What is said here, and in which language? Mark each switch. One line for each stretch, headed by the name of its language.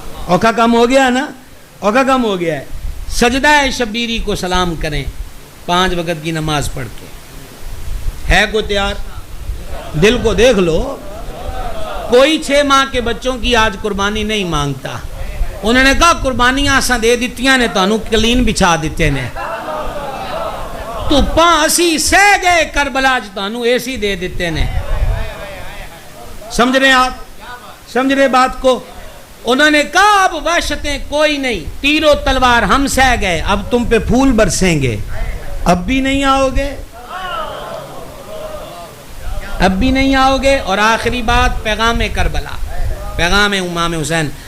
Urdu: اوکھا کم ہو گیا نا، اوکھا کم ہو گیا ہے. سجدہ شبیری کو سلام کریں 5 وقت کی نماز پڑھ کے. ہے کو تیار؟ دل کو دیکھ لو. کوئی 6 ماہ کے بچوں کی آج قربانی نہیں مانگتا. انہوں نے کہا
Punjabi: قربانیاں اساں دے دتیاں نے، تانوں کلین بچھا دیتے نے. تو 80 سہ گئے کربلا چ، تانوں اے سی دے دیتے نے.
Urdu: سمجھ رہے ہیں آپ؟ سمجھ رہے بات کو؟ انہوں نے کہا اب وحشتیں کوئی نہیں، تیر و تلوار ہم سہ گئے، اب تم پہ پھول برسیں گے. اب بھی نہیں آؤ گے؟ اب بھی نہیں آؤ گے؟ اور آخری بات پیغام کربلا، پیغام امام حسین.